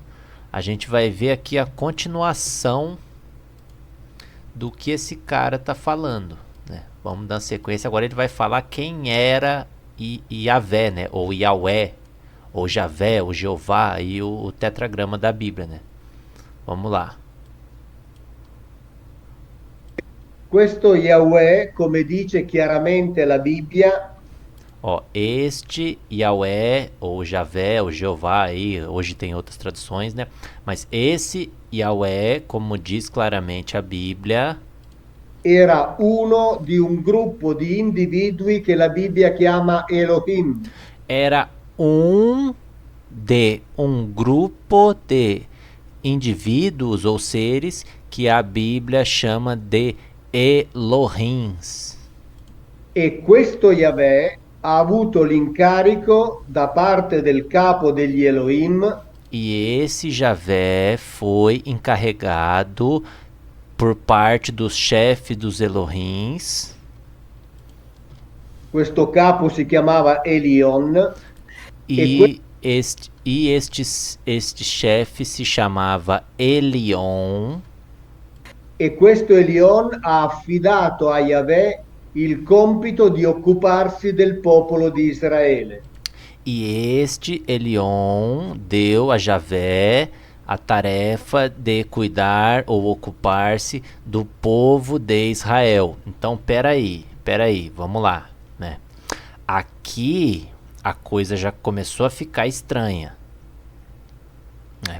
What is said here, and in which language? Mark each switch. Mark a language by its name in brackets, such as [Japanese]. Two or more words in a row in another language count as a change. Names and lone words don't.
[Portuguese] A gente vai ver aqui a continuação do que esse cara tá falando, né? Vamos dar sequência. Agora ele vai falar quem era Yahvé, né? Ou Yahweh, ou Javé, ou Jeová, e o tetragrama da Bíblia, né? Vamos lá. [Italian] Questo Yahweh, come dice chiaramente la Bibbia, [Portuguese] Ó, este Yahweh, ou Javé, ou Jeová, aí, hoje tem outras traduções, né? Mas esse Yahweh, como diz claramente a Bíblia, [Italian] era uno di un gruppo di individui che la Bibbia chiama Elohim. [Portuguese] era um grupo de indivíduos ou seres que a Bíblia chama de Elohims. [Italian] E questo Yahweh ha avuto l'incarico da parte del capo degli Elohim [Portuguese] E esse Javé foi encarregado por parte dos chefes dos Elohims. [Italian] questo capo si chiamava Elion e, que- [Portuguese] Este chefe se chamava Elion. [Italian] e questo Elion ha affidato a Yahweh il compito di occuparsi del popolo di Israele. [Portuguese] E este Elion deu a Javé a tarefa de cuidar ou ocupar-se do povo de Israel. Então, peraí, vamos lá, né? Aqui a coisa já começou a ficar estranha, né?